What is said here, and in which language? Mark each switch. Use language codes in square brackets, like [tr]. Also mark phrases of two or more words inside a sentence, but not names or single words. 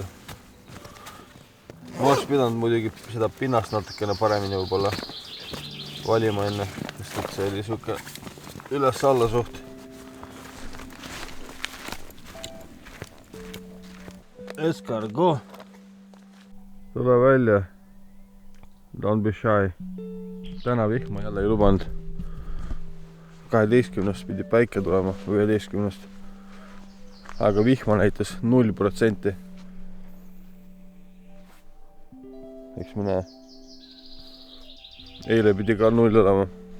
[et] Ma oleks pidanud muidugi seda pinnast natukene paremini võib-olla valima enne, sest et see oli siuke üles-alla suht. Escargot. Tule välja. [en] Don't be shy. [et] Täna vihma jälle ei lubanud. 12 pidi päike tulema, 11. Aga vihma näitas 0%. Eks me näe. Eile pidi ka 0 olema.